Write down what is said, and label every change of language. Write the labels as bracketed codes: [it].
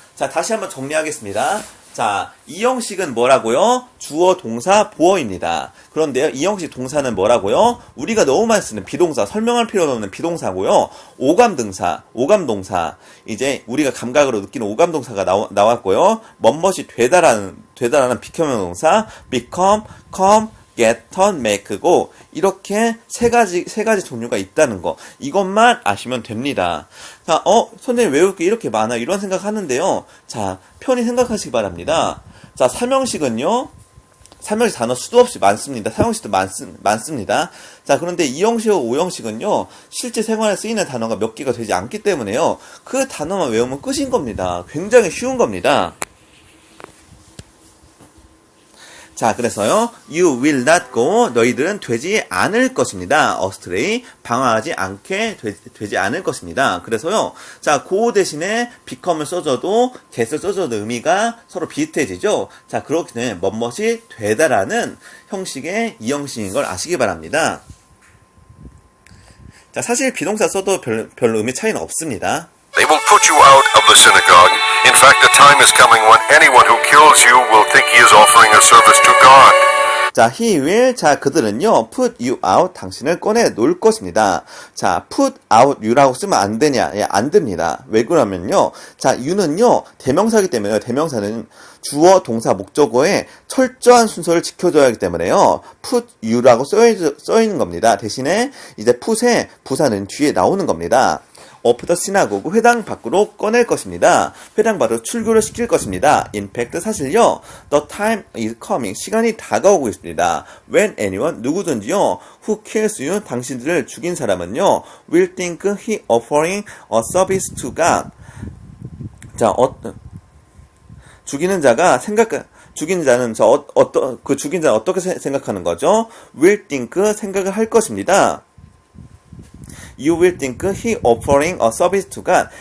[ko] 자, 다시 한번 정리하겠습니다. 자, 이 형식은 뭐라고요? 주어, 동사, 보어입니다. 그런데요, 이 형식 동사는 뭐라고요? 우리가 너무 많이 쓰는 비동사, 설명할 필요도 없는 비동사고요. 오감동사. 이제 우리가 감각으로 느끼는 오감동사가 나왔고요. 뭐뭇이 되다라는 비커명 동사, become, come, get, turn, make, go. 이렇게 세 가지 종류가 있다는 거. 이것만 아시면 됩니다. 자, 선생님 외울 게 이렇게 많아. 이런 생각 하는데요. 자, 편히 생각하시기 바랍니다. 자, 삼형식은요. 삼형식 단어 수도 없이 많습니다. 사형식도 많습니다. 자, 그런데 이형식과 오형식은요. 실제 생활에 쓰이는 단어가 몇 개가 되지 않기 때문에요. 그 단어만 외우면 끝인 겁니다. 굉장히 쉬운 겁니다. 자, 그래서요, you will not go, 너희들은 되지 않을 것입니다. astray, 방황하지 않게 되지 않을 것입니다. 그래서요, 자, go 대신에 become을 써줘도, get을 써줘도 의미가 서로 비슷해지죠? 자, 그렇기 때문에 뭐뭇이 되다라는 형식의 이 형식인 걸 아시기 바랍니다. 자, 사실 비동사 써도 별로 의미 차이는 없습니다. [en] They will put you out of the synagogue. In fact, the time is coming when anyone who kills you will think he is offering a service to God. [ko] 자, he will, 자, 그들은요, put you out, 당신을 꺼내 놓을 것입니다. 자, put out you 라고 쓰면 안 되냐? 예, 안 됩니다. 왜 그러면요, 자, you는요, 대명사이기 때문에요. 대명사는 주어, 동사, 목적어의 철저한 순서를 지켜줘야 하기 때문에요. put you라고 써 있는 겁니다. 대신에 이제 put의 부사는 뒤에 나오는 겁니다. of the synagogue, 회당 밖으로 꺼낼 것입니다. 회당 밖으로 출교를 시킬 것입니다. [en] In fact, 사실요, the time is coming, 시간이 다가오고 있습니다. When anyone, 누구든지요, who kills you, 당신들을 죽인 사람은요, will think he offering a service to God. [ko] 자, 죽이는 자는 죽인 자는 어떻게 생각하는 거죠? will think, 생각을 할 것입니다. [en] You will think he offering a service to God.